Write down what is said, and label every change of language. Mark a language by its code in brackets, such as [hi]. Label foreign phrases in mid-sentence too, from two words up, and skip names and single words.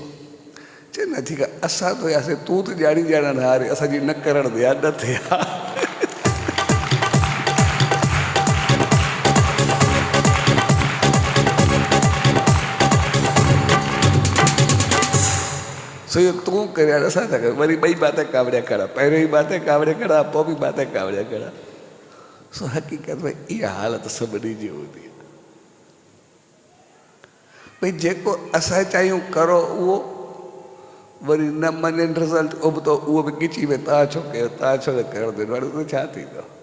[sd] चए न ठीकु आहे, असां त हुयासीं, तूं त ॼाणण हारे, असांजी न करण ते न थिए। सो इहो तूं करे हाणे असां था कयूं, वरी ॿई बाते कावड़िया खड़ा, पहिरियों ई बाते कावड़िया खड़ा, पोइ बि बाते कावड़िया खड़ा। सो हक़ीक़त में इहा हालत सभिनी जी हूंदी आहे, भई जेको असां चाहियूं करो उहो, वरी न मञनि रिज़ल्ट उबतो, उहो बि ॻिची में तव्हां छो कयो, तव्हां छो न करणु ॾिनो, हाणे उहो छा थींदो।